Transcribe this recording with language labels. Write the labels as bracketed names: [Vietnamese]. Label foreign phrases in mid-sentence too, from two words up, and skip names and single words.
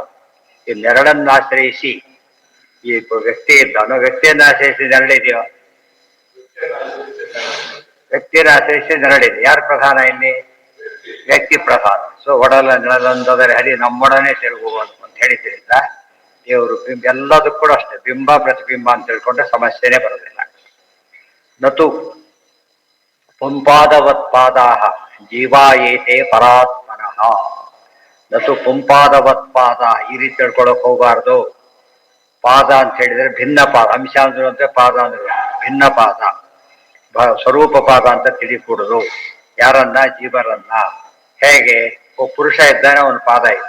[Kannada] ಈ ನೆರಳನ್ನಾಶ್ರಯಿಸಿ ಈ ವ್ಯಕ್ತಿ ಇದ್ದಾನೋ, ವ್ಯಕ್ತಿಯನ್ನು ಆಶ್ರಯಿಸಿ ನೆರಳಿದೆಯೋ? ವ್ಯಕ್ತಿಯನ್ನು ಆಶ್ರಯಿಸಿ ನೆರಳಿದೆ. ಯಾರು ಪ್ರಧಾನ ಇಲ್ಲಿ? ವ್ಯಕ್ತಿ ಪ್ರಧಾನ. ಸೊ ಒಡಲ ನೆರಳಂದರೆ ಹರಿ ನಮ್ಮೊಡನೆ ತಿರುಗುವನು ಅಂತ ಹೇಳಿದ್ರಿಂದ ದೇವರು ಬಿಂಬ ಎಲ್ಲದಕ್ಕೂ ಕೂಡ ಅಷ್ಟೇ, ಬಿಂಬ ಪ್ರತಿಬಿಂಬ ಅಂತ ತಿಳ್ಕೊಂಡ್ರೆ ಸಮಸ್ಯೆನೇ ಬರೋದಿಲ್ಲ. [Sanskrit] ನತು ಪುಂಪಾದವತ್ಪಾದಾಃ ಜೀವಾ ಏತೇ ಪರಾತ್ಮನಃ. ನತು ಪುಂಪಾದವತ್ಪಾದ, [Kannada] ಈ ರೀತಿ ತಿಳ್ಕೊಳಕ್ ಹೋಗಬಾರ್ದು. ಪಾದ ಅಂತ ಹೇಳಿದ್ರೆ ಭಿನ್ನ ಪಾದ, ಅಂಶ ಅಂದ್ರು ಅಂದ್ರೆ ಪಾದ ಅಂದ್ರೆ ಭಿನ್ನ ಪಾದ, ಸ್ವರೂಪ ಪಾದ ಅಂತ ತಿಳಿಕೂಡುದು. ಯಾರನ್ನ? ಜೀವರನ್ನ. ಹೇಗೆ? ಒಬ್ಬ ಪುರುಷ ಇದ್ದಾನೆ, ಅವನ ಪಾದ ಇದೆ.